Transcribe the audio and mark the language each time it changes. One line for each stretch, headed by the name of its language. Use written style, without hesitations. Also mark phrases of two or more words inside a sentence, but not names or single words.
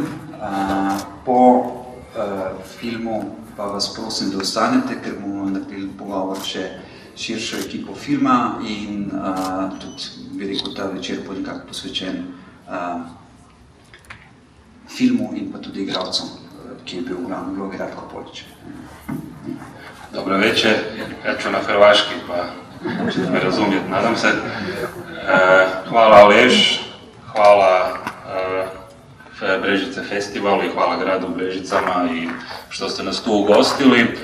Slovenian: Po filmu pa vas prosim, da ostanete, ker bomo naredili pogovor še širšo ekipo filma in tudi, bi rekel, ta večer bo nekako posvečen filmu in pa tudi igralcom, ki je bil v glavni vlogi Ratko Polić.
Croatian: Dobro večer, ja ću na hrvaški, pa ćete me razumjeti, nadam se. Hvala Aleš, hvala Brežice festivalu i hvala gradu Brežicama i što ste nas tu ugostili.